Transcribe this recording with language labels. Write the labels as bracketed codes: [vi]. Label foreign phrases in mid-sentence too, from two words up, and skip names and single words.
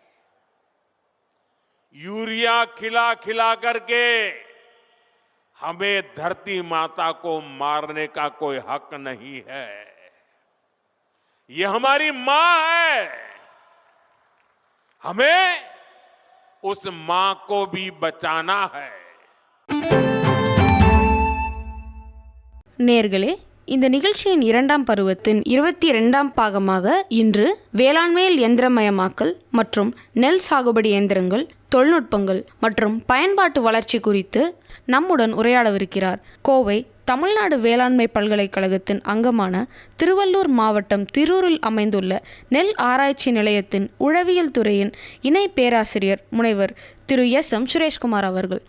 [hi] यूरिया खिला खिला करके हमें धरती माता को मारने का कोई हक नहीं है. ये हमारी मां है, हमें उस मां को भी बचाना है. [ta] நேர்களே, இந்த நிகழ்ச்சியின் 2ஆம் பருவத்தின் 22ஆம் பாகமாக இன்று வேளாண்மையில் இயந்திரமயமாக்கல் மற்றும் நெல் சாகுபடி இயந்திரங்கள், தொழில்நுட்பங்கள் மற்றும் பயன்பாட்டு வளர்ச்சி குறித்து நம்முடன் உரையாடவிருக்கிறார் கோவை தமிழ்நாடு வேளாண்மை பல்கலைக்கழகத்தின் அங்கமான திருவள்ளூர் மாவட்டம் திரூரில் அமைந்துள்ள நெல் ஆராய்ச்சி நிலையத்தின் உழவியல் துறையின் இணை பேராசிரியர் முனைவர் திரு SM சுரேஷ்குமார் அவர்கள்.